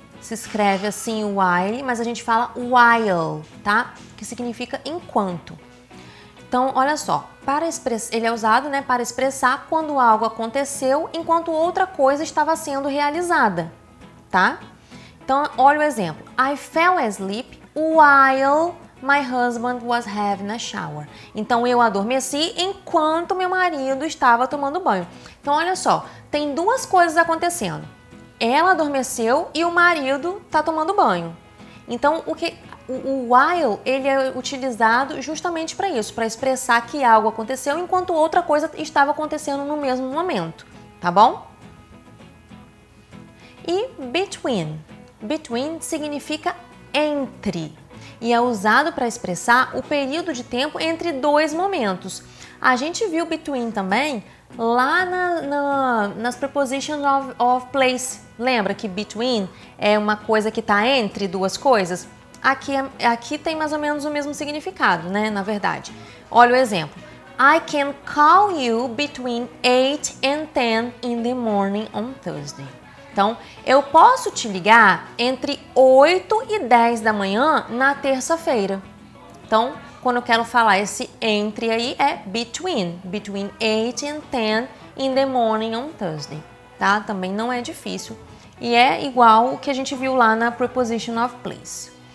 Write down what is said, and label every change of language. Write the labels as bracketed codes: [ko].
[pt] Se escreve assim, while, mas a gente fala while, tá? Que significa enquanto. Então, olha só, ele é usado, né, para expressar quando algo aconteceu enquanto outra coisa estava sendo realizada, tá? Então, olha o exemplo. [en] I fell asleep while my husband was having a shower. [pt] Então, eu adormeci enquanto meu marido estava tomando banho. Então, olha só, tem 2 coisas acontecendo. Ela adormeceu e o marido está tomando banho. Então, o while, ele é utilizado justamente para isso, para expressar que algo aconteceu enquanto outra coisa estava acontecendo no mesmo momento, tá bom? E between. Between significa entre e é usado para expressar o período de tempo entre 2 momentos. A gente viu between também lá nas prepositions of place. Lembra que between é uma coisa que está entre 2 coisas? Aqui tem mais ou menos o mesmo significado, né? Na verdade. Olha o exemplo. [en] I can call you between 8 and 10 in the morning on Thursday. [pt] Então, eu posso te ligar entre 8 e 10 da manhã na terça-feira. Então, quando eu quero falar esse entre aí, é [en] between 8 and 10 in the morning on Thursday, [pt] tá? Também não é difícil. E é igual o que a gente viu lá na preposition of place.